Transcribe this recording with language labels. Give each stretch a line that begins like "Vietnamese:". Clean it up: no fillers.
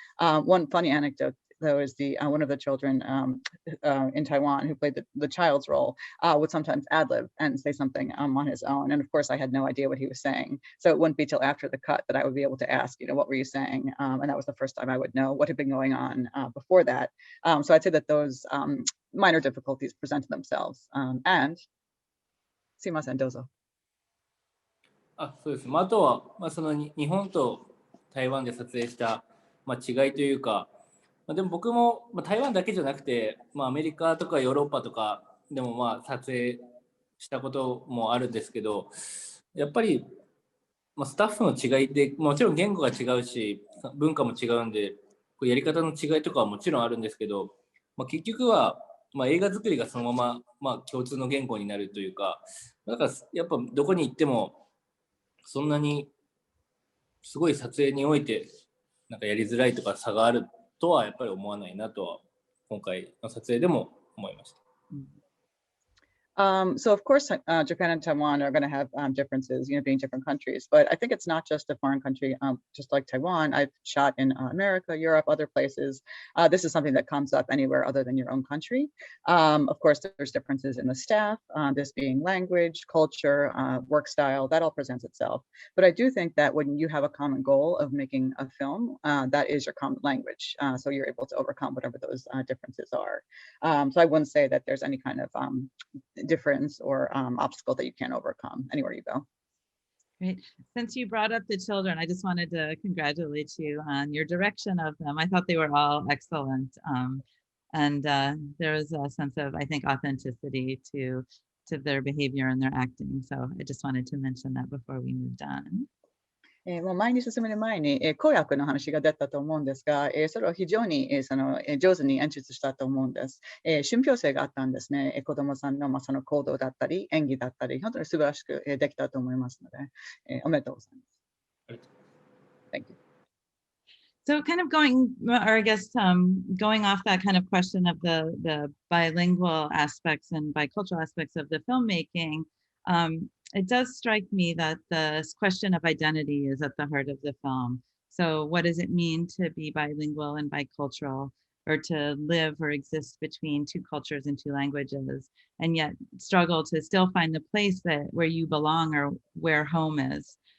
English: One funny anecdote, though, is the one of the children in Taiwan who played the child's role would sometimes ad lib and say something on his own. And of course, I had no idea what he was saying. So it wouldn't be till after the cut that I would be able to ask, what were you saying? And that was the first time I would know what had been going on before that. So I'd say that those minor difficulties presented themselves. And,
Japanese: すいません、どうぞ。そうです。あとは、その日本と台湾で撮影した、違いというか、でも僕も、台湾だけじゃなくて、アメリカとかヨーロッパとかでも撮影したこともあるんですけど、やっぱり、スタッフの違いでもちろん言語が違うし文化も違うんでやり方の違いとかはもちろんあるんですけど、結局はまあ、映画作りがそのまま、まあ、共通の言語になるというか、だからやっぱどこに行ってもそんなにすごい撮影においてなんかやりづらいとか差があるとはやっぱり思わないなとは今回の撮影でも思いました。
English: So of course, Japan and Taiwan are going to have differences, being different countries. But I think it's not just a foreign country. Just like Taiwan, I've shot in America, Europe, other places. This is something that comes up anywhere other than your own country. Of course, there's differences in the staff. This being language, culture, work style, that all presents itself. But I do think that when you have a common goal of making a film, that is your common language. So you're able to overcome whatever those differences are. So I wouldn't say that there's any kind of difference or obstacle that you can't overcome anywhere you go. Great. Since you brought up the children, I just wanted to congratulate you on your direction of them. I thought they were all excellent. And there was a sense of, I think, authenticity to their behavior and their acting. So I just wanted to mention that before we moved on.
Japanese: もう前に進める前に、公約の話が出たと思うんですが、それを非常に、上手に演出したと思うんです。信憑性があったんですね。子どもさんの、その行動だったり、演技だったり、本当に素晴らしく、できたと思いますので、おめでとうございます。
English: Thank you. So kind of going, or I guess going off that kind of question of the bilingual aspects and bicultural aspects of the filmmaking, it does strike me that this question of identity is at the heart of the film. So what does it mean to be bilingual and bicultural, or to live or exist between two cultures and two languages, and yet struggle to still find the place that where you belong or where home is?